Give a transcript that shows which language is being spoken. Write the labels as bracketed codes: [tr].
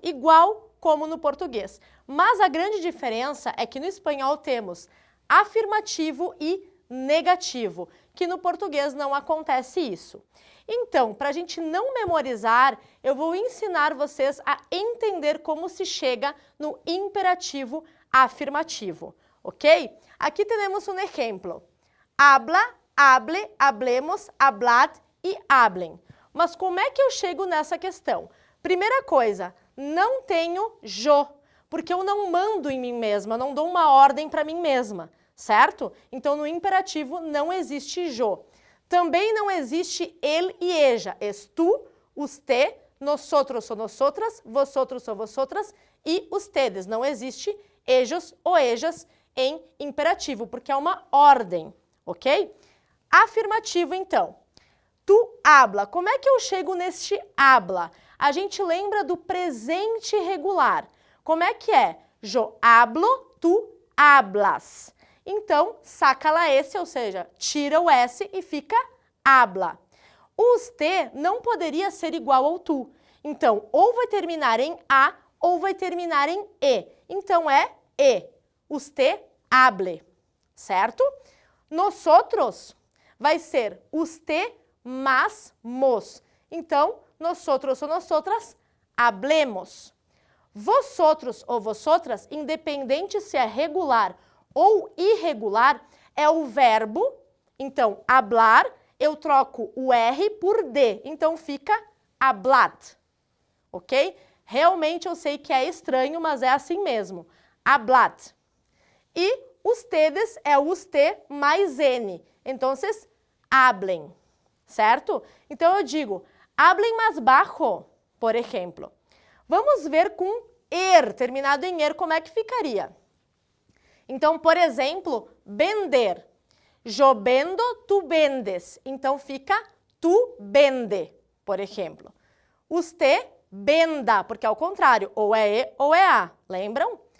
[pt] Igual como no português. Mas a grande diferença é que no espanhol temos afirmativo e negativo, que no português não acontece isso. Então, para a gente não memorizar, eu vou ensinar vocês a entender como se chega no imperativo afirmativo, ok? Aqui temos um exemplo. [es] Habla, hable, hablemos, hablad e hablen. [pt] Mas como é que eu chego nessa questão? Primeira coisa, não tenho yo, porque eu não mando em mim mesma, não dou uma ordem para mim mesma, certo? Então, no imperativo não existe yo. Também não existe el e ella. [es] Es tú, usted, nosotros ou nosotras, vosotros ou vosotras e ustedes. [pt] Não existe ellos ou ellas em imperativo, porque é uma ordem, ok? Afirmativo, então. [es] Tu habla. [pt] Como é que eu chego neste habla? A gente lembra do presente regular. Como é que é? [es] Yo hablo, tu hablas. [pt] Então, saca lá esse, ou seja, tira o S e fica habla. O usted não poderia ser igual ao tu. Então, ou vai terminar em A ou vai terminar em E. Então, é E. [es] Usted hable, [pt] certo? Nosotros vai ser usted más mos. Então, nosotros ou nosotras hablemos. Vosotros ou vosotras, independente se é regular ou irregular, é o verbo. Então, hablar, eu troco o R por D. Então, fica hablad. Ok? Realmente eu sei que é estranho, mas é assim mesmo. Hablad. E ustedes é usted mais N. Então, hablen. Certo? Então, eu digo, [es] hablen más bajo, [pt] por exemplo. Vamos ver com er, terminado em er, como é que ficaria. Então, por exemplo, vender. [es] Yo vendo, tu vendes. [pt] Então, fica [es] tu vende, [pt] por exemplo. [es] Usted venda, [pt] porque é o contrário, ou é E ou é A, lembram?